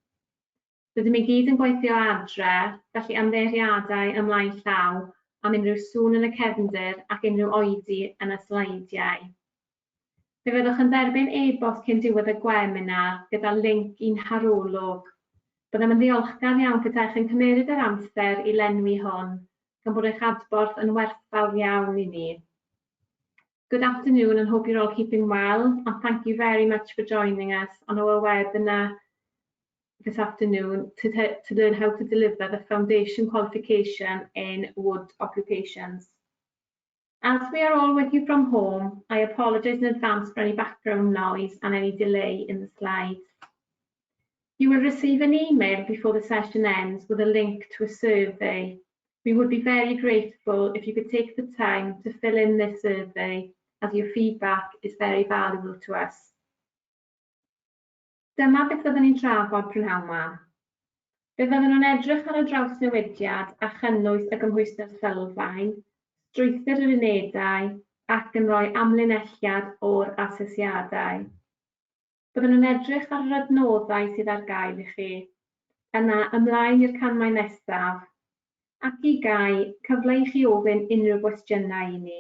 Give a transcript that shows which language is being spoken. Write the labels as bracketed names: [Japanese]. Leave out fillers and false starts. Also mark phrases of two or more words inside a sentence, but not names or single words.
[Welsh] Rydym i gyd yn gweithio adre, felly ymddeiriadau ymlaen llaw am unrhyw sŵn yn y cefndir ac unrhyw oedi yn y sleidiau. Fe fyddwch yn derbyn e-bost cyn diwedd y webinar gyda linc i'n harolwg. Byddem yn ddiolchgar iawn gyda chi'n cymeryd yr amser i lenwi hwn, gan bod eich adborth yn werthfawr iawn i ni. [English] Good afternoon and hope you're all keeping well, and thank you very much for joining us on our webinar this afternoon to learn how to deliver the foundation qualification in wood occupations. As we are all working from home, I apologise in advance for any background noise and any delay in the slides. You will receive an email before the session ends with a link to a survey. We would be very grateful if you could take the time to fill in this survey, as your feedback is very valuable to us. [Welsh] Dyma beth fyddwn ni'n trafod prynhawn yma. Fe fyddwn nhw'n edrych ar y drawsnewidiad a chynnwys y gymhwyster sylfaen, strwythur yr unedau ac yn rhoi amlinelliad o'r asesiadau. Byddwn nhw'n edrych ar yr adnoddau sydd ar gael i chi, yna ymlaen i'r canmau nesaf, ac i gau cyfle i chi ofyn unrhyw gwestiynau i ni.